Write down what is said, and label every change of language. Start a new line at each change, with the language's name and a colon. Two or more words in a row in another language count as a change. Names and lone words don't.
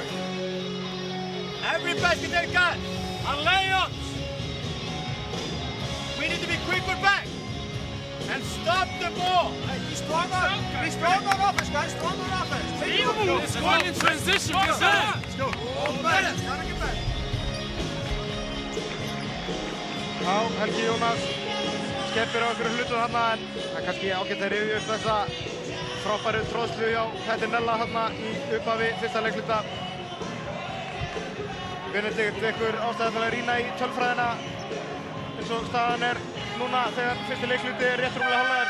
English: Every basket they got are layups. We need to be quicker back and stop the ball. Be strong on offense, guys. Strong on offense. It's going in transition. Let's go. Gotta get back.
Icelandic: Já, Helgi Jónas skeppir á einhverju hlutum þarna en það er kannski ágætt að rifja upp þessa frábæru tróðslu hjá Pettinella þarna í upphafi fyrsta leikhluta. Benedikt vekur ástæðu til að rýna í tölfræðina eins og staðan er núna þegar fyrsti leikhluti er rétt rúmlega hálfnaður.